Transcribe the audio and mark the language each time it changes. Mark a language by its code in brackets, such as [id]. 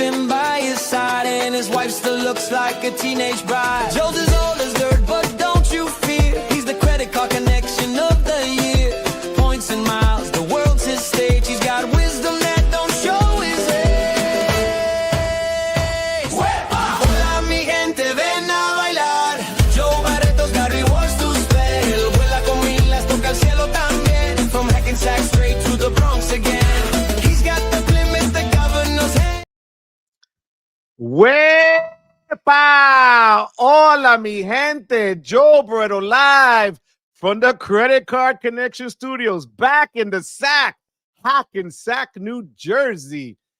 [en] looks like a teenage bride. Joe's as old as dirt, but don't you fear. He's the credit card connection of the year. Points and miles, the world's his stage. He's got wisdom that don't show his age. [es] Hola mi gente, ven a bailar. [en] Joe Barreto's got rewards to spare. [es] Vuela con milas, toca el cielo también. [en] From Hackensack straight to the Bronx again. He's got the Plymouth, the governor's hand. [es] Wepa! Hola, mi gente. [en] Joe Barreto live from the Credit Card Connection Studios, back in the Hackensack, New Jersey.